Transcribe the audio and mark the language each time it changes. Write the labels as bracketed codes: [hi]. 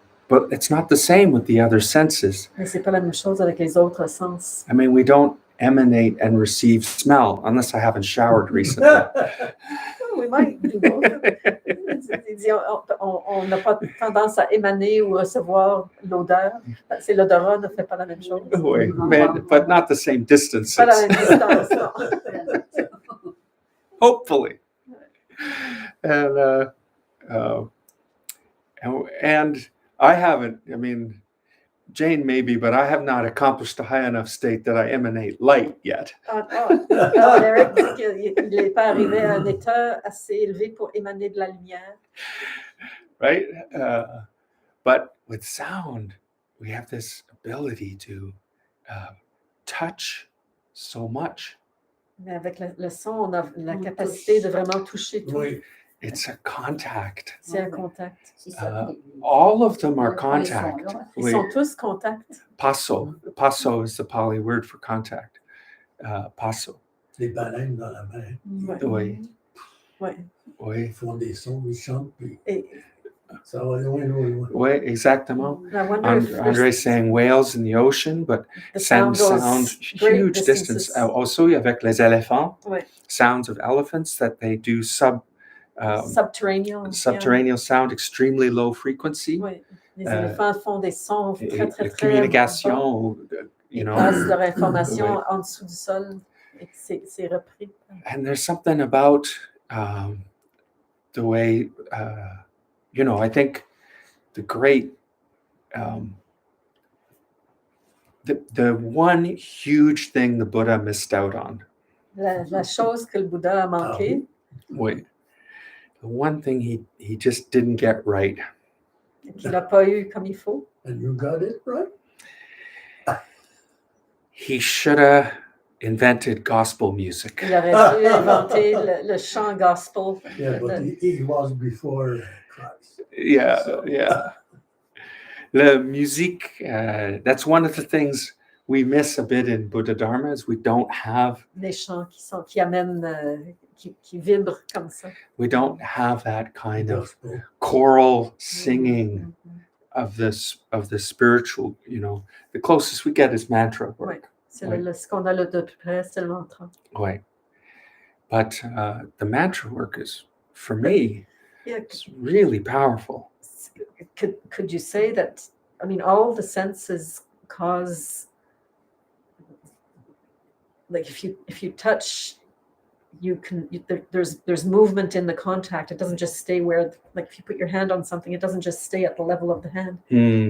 [en] But it's not the same with the other senses. [fr] Mais c'est pas la même chose avec les autres sens. [en] I mean, we don't emanate and receive smell unless I haven't showered recently. We might do both. [fr] On n'a pas tendance à émaner ou recevoir l'odeur. C'est l'odorat ne fait pas la même chose. [en] Oui, but not the same distances. [fr] Pas la même distance, non. [en] Hopefully. And I haven't, I mean, Jane maybe, but I have not accomplished a high enough state that I emanate light yet. [fr] Eric dit qu'il n'est pas arrivé à un état assez élevé pour émaner de la lumière. [en] Right? But with sound, we have this ability to touch so much. [fr] Mais avec le son, on a la capacité de vraiment toucher tout. [en] Oui. It's a contact. [fr] C'est un contact. [en] All of them are contact. [fr] Ils sont tous contact. [pi] Passo. [en] Passo is the Pali word for contact. [pi] Passo. [fr] Les baleines dans la mer. Oui. Oui. Oui. Ils font des sons, ils chantent, puis ça va loin, loin, loin. Oui, exactement. [en] Andre's saying whales in the ocean, but sound huge distance. Also, [fr] avec les éléphants, [en] sounds of elephants that they do subterranean sound, extremely low frequency. [fr] Oui. Les éléphants font des sons très, très, très communication, [en] you know. [fr] Ils passent leur information en dessous du sol et c'est repris. [en] And there's something about the way, you know, I think the great, the one huge thing the Buddha missed out on. [fr] La chose que le Bouddha a manqué. Oui. [en] The one thing he just didn't get right. [fr] Qu'il n'a pas eu comme il faut. [en] And you got it right? He should have invented gospel music. [fr] Il aurait dû inventer le chant gospel. [en] Yeah, but he was before Christ. Yeah. The music, that's one of the things we miss a bit in Buddha Dharma is we don't have [fr] des chants qui amènent qui vibrent comme ça. [en] We don't have that kind of choral singing of the spiritual, you know. The closest we get is mantra work. [fr] C'est ce qu'on a de plus près, c'est le mantra. [en] Right. But the mantra work is, for me, it's really powerful. Could you say that, I mean, all the senses cause, like if you touch, there's movement in the contact. It doesn't just stay where, like if you put your hand on something, it doesn't just stay at the level of the hand.